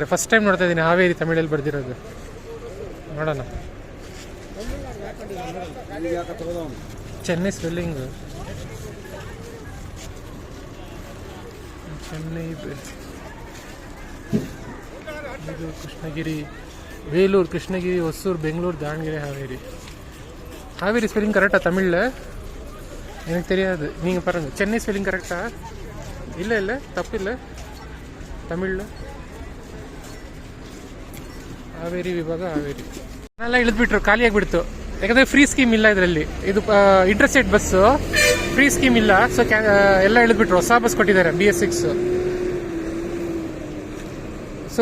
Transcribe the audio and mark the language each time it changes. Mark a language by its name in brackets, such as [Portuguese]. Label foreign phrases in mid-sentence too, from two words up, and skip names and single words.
[English] first time [Kannada] ನೋಡ್ತಾ ಇದ್ದೀನಿ ಹಾವೇರಿ ತಮಿಳಲ್ಲಿ ಬರ್ದಿರೋದು. ನೋಡೋಣ. ಚೆನ್ನೈ ಸ್ಪೆಲ್ಲಿಂಗ್, ಚೆನ್ನೈ, ಇದು கிருஷ்ணகிரி, வேலூர், கிருஷ்ணகிரி, ஒசூர், பெங்களூர், [Tamil] ದಾವಣಗೆರೆ, ಹಾವೇರಿ [English] spelling correctஆக [Tamil] தமிழில்? எனக்கு தெரியாது, நீங்கள் பாருங்கள். சென்னை [English] spelling correctஆ? [Tamil] இல்லை தப்பு இல்லை. [Kannada] ತಮಿಳು ಹಾವೇರಿ ವಿಭಾಗ, ಹಾವೇರಿ. ಎಲ್ಲ ಇಳಿದ್ಬಿಟ್ರು, ಖಾಲಿಯಾಗಿಬಿಡ್ತು. ಯಾಕಂದರೆ [English] free scheme [Kannada] ಇಲ್ಲ ಇದರಲ್ಲಿ. ಇದು [English] interstate bus, free scheme [Kannada] ಇಲ್ಲ. ಸೊ ಎಲ್ಲ ಇಳಿದ್ಬಿಟ್ರು. ಹೊಸ ಬಸ್ ಕೊಟ್ಟಿದ್ದಾರೆ, BS6.